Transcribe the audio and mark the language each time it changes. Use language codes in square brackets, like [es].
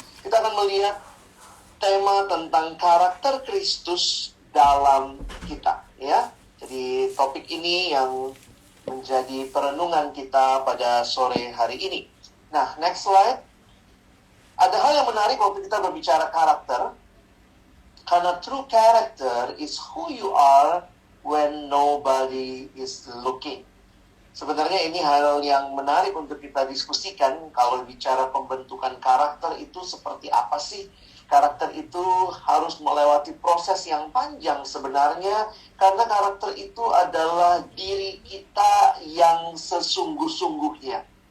[id] Kita akan melihat tema tentang karakter Kristus dalam kita, ya. Jadi topik ini yang menjadi perenungan kita pada sore hari ini. Nah, [en] next slide. [id] Ada hal yang menarik waktu kita berbicara karakter. Karena [en] true character is who you are when nobody is looking. [id] Sebenarnya ini hal yang menarik untuk kita diskusikan. Kalau bicara pembentukan karakter itu seperti apa sih? Karakter itu harus melewati proses yang panjang sebenarnya. Karena karakter itu adalah diri kita yang sesungguh-sungguhnya.